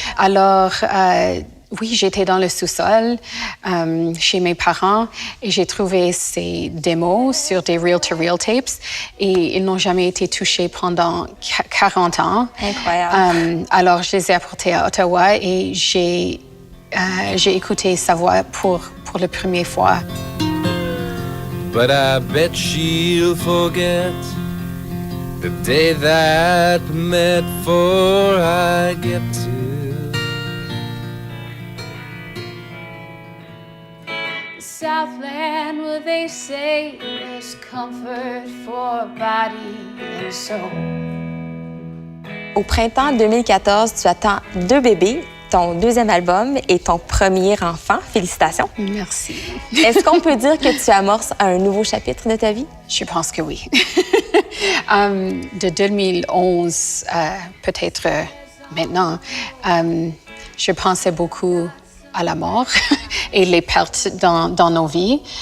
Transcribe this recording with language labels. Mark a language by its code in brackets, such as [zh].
[fr] Alors, oui, j'étais dans le sous-sol chez mes parents et j'ai trouvé ces démos sur des reel-to-reel tapes et ils n'ont jamais été touchés pendant 40 ans. Incroyable. Alors, je les ai apportés à Ottawa et j'ai écouté sa voix pour la première fois. [en] But I bet she'll forget the day that we met before I get to Southland, where they say there's comfort for body and soul. [fr] Au printemps 2014, tu attends 2 bébés, ton 2e album et ton premier enfant. Félicitations. Merci. Est-ce qu'on peut dire que tu amorces un nouveau chapitre de ta vie? Je pense que oui. De 2011, peut-être maintenant, je pensais beaucoup à la mort et les pertes dans nos vies.